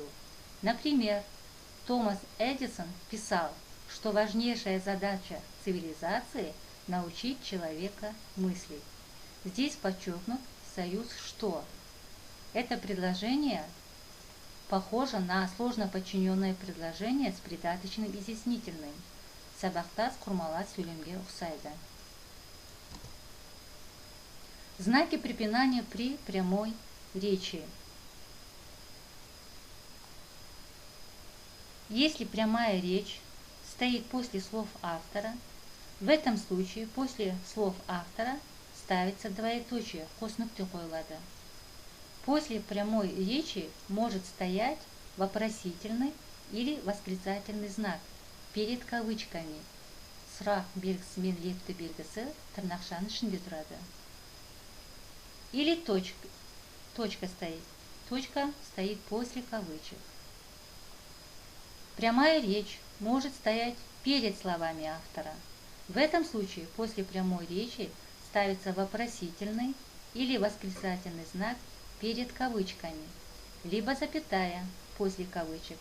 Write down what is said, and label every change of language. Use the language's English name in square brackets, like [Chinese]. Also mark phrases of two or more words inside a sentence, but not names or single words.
[Russian] Например, Томас Эдисон писал, что важнейшая задача цивилизации – научить человека мыслить. Здесь подчеркнут союз «что». Это предложение похоже на сложно подчиненное предложение с придаточным изъяснительным. [Kazakh] Сабақтас құрмалас сөйлемге ұқсайды. [Russian] Знаки препинания при прямой речи. Если прямая речь стоит после слов автора, в этом случае после слов автора ставится двоеточие, [Kazakh] қос нүкте қойылады. [Russian] После прямой речи может стоять вопросительный или восклицательный знак перед кавычками. [Kazakh] Сұрақ белгісі мен лепті белгісі тырнақшаның ішінде тұрады. [Russian] Или точка стоит. Точка стоит после кавычек. Прямая речь может стоять перед словами автора. В этом случае после прямой речи ставится вопросительный или восклицательный знак перед кавычками, либо запятая после кавычек.